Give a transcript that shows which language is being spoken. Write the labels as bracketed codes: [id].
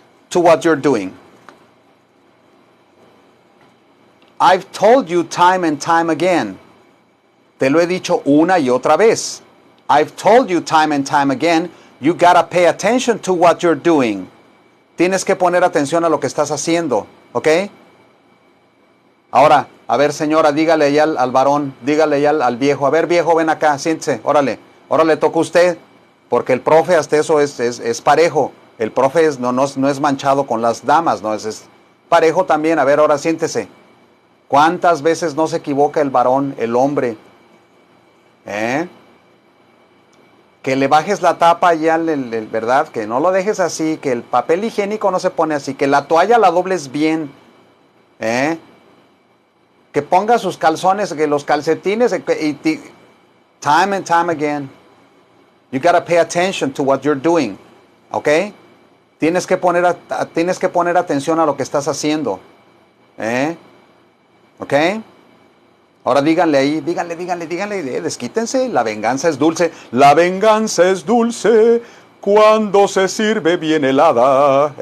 [en] to what you're doing. I've told you time and time again. [es] Te lo he dicho una y otra vez. [en] I've told you time and time again, you gotta pay attention to what you're doing. [es] Tienes que poner atención a lo que estás haciendo, ¿ok? Ahora, a ver señora, dígale ya al varón, dígale ya al viejo, a ver viejo, ven acá, siéntese, órale toca a usted, porque el profe hasta eso es parejo. El profe no es manchado con las damas, no es parejo también. A ver, ahora siéntese. ¿Cuántas veces no se equivoca el varón, el hombre? Que le bajes la tapa ya, ¿verdad? Que no lo dejes así, que el papel higiénico no se pone así, que la toalla la dobles bien. Que ponga sus calzones, que los calcetines, [en] time and time again. You gotta pay attention to what you're doing. ¿Ok? [es] Tienes que poner atención a lo que estás haciendo. ¿Ok? Ahora díganle, desquítense. La venganza es dulce. La venganza es dulce cuando se sirve bien helada.